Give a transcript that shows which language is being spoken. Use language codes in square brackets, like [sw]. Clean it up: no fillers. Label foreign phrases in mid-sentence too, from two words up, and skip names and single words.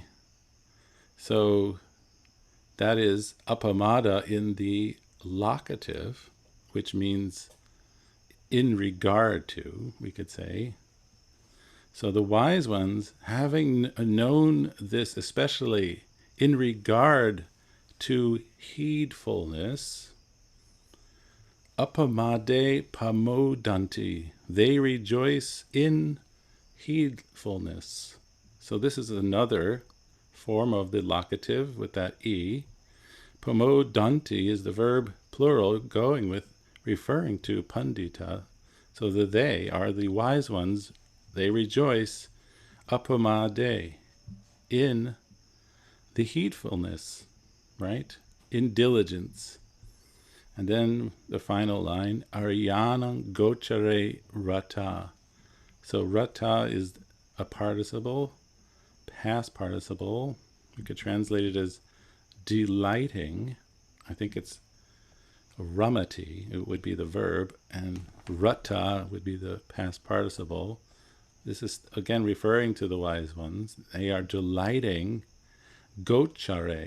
[en] So that is apamada in the locative, which means in regard to, we could say. So the wise ones, having known this especially in regard to heedfulness, [pi] apamade pamodanti, [en] they rejoice in heedfulness. So this is another form of the locative with that e. Pamodanti is the verb plural going with referring to Pandita. So the they are the wise ones. They rejoice apamade, in the heedfulness, right? In diligence. And then the final line, [pi] Ariyanam gochare rata. [en] So rata is a participle, past participle. We could translate it as delighting. I think it's ramati, it would be the verb, and rata would be the past participle. This is again referring to the wise ones. They are delighting gochare.